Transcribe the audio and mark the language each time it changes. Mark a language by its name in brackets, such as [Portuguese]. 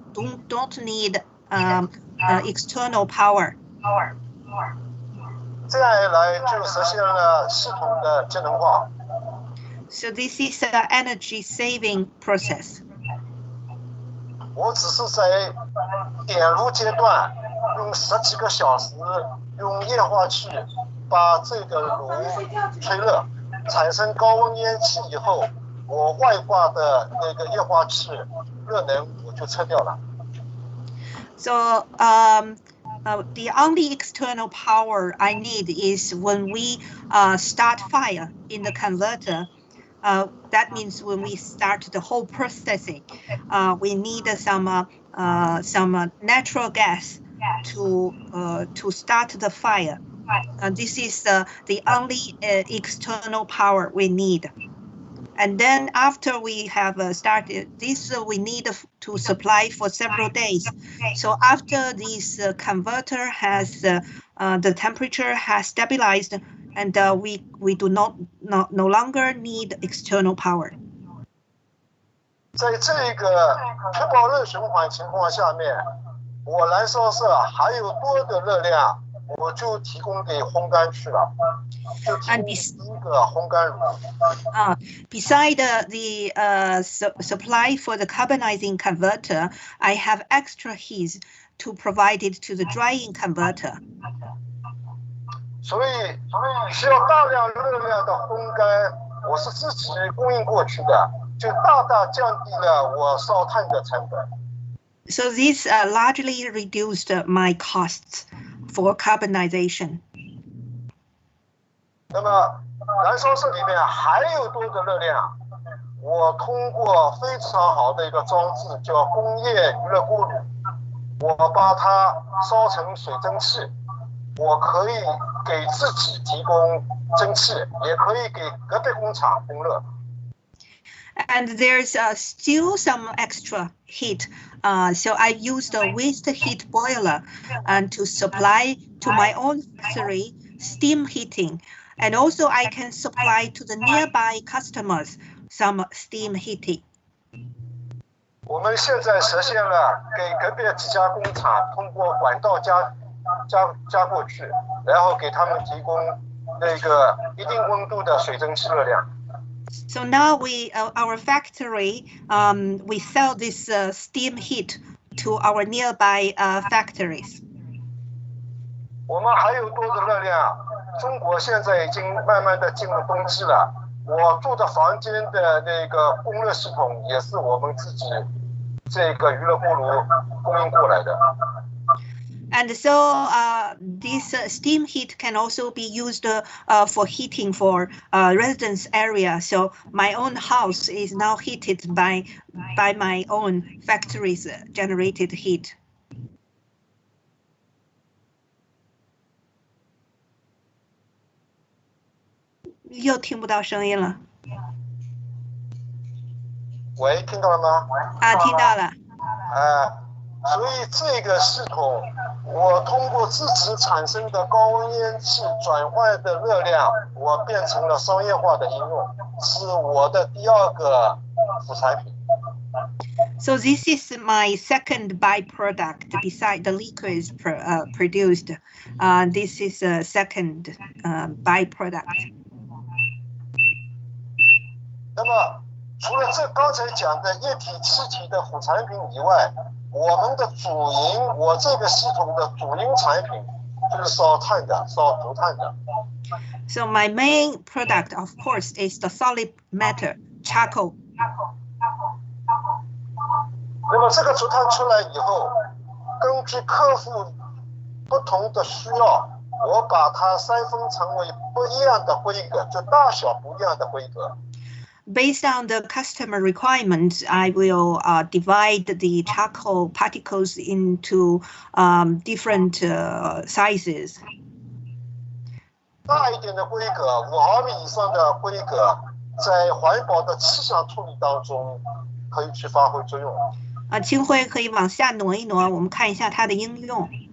[English] Don't need external power. [Chinese] 这样一来就实现了系统的节能化。 [English] So this is an energy saving process. [Chinese] 我只是在点炉阶段用10几个小时用液化气把这个炉吹热，产生高温烟气以后，我外挂的那个液化气热能我就撤掉了。 [English] So the only external power I need is when we start fire in the converter. That means when we start the whole processing, we need some natural gas to start the fire. This is the only external power we need. And then after we have started this, we need to supply for several days. So after this converter has the temperature has stabilized, and we do no longer need external power. [Chinese] 在这个确保热循环情况下面，我燃烧室还有多的热量，我就提供给烘干去了，就提供一个烘干炉。 [English] Beside the supply for the carbonizing converter, I have extra heat to provide it to the drying converter. [Chinese] 所以需要大量热量的烘干，我是自己供应过去的，就大大降低了我烧炭的成本。 [English] So this largely reduced my costs for carbonization. [Chinese] 那么燃烧室里面还有多的热量，我通过非常好的一个装置叫工业余热锅炉，我把它烧成水蒸气。我可以给自己提供蒸汽，也可以给隔壁工厂供热。 [English] And there's still some extra heat. So I used a waste heat boiler and to supply to my own factory steam heating. And also I can supply to the nearby customers some steam heating. [Chinese] 我们现在实现了给隔壁几家工厂通过管道加过去，然后给他们提供那个一定温度的水蒸气热量。 [English] So now our factory, we sell this steam heat to our nearby factories. [Chinese] 我们还有多的热量。中国现在已经慢慢的进入冬季了，我住的房间的那个供热系统也是我们自己这个余热锅炉供应过来的。 [English] And so this steam heat can also be used for heating for residence area. So my own house is now heated by my own factory's generated heat. [Chinese] 又听不到声音了。喂，听到了吗？听到了。所以这个系统，我通过自己产生的高温烟气转换的热量，我变成了商业化的应用，是我的第二个副产品。 [English] So this is my second byproduct beside the liquids produced. This is a second byproduct. [Chinese] 那么，除了这刚才讲的液体、气体的副产品以外，我们的主营，我这个系统的主营产品就是烧炭的、烧竹炭的。 [English] So my main product, of course, is the solid matter, charcoal. [Chinese] 那么这个竹炭出来以后，根据客户不同的需要，我把它筛分成为不一样的规格，就大小不一样的规格。 [English] Based on the customer requirements, I will divide the charcoal particles into different sizes. [Chinese] 大一点的规格，5毫米以上的规格，在环保的气象处理当中可以去发挥作用。清灰可以往下挪一挪，我们看一下它的应用。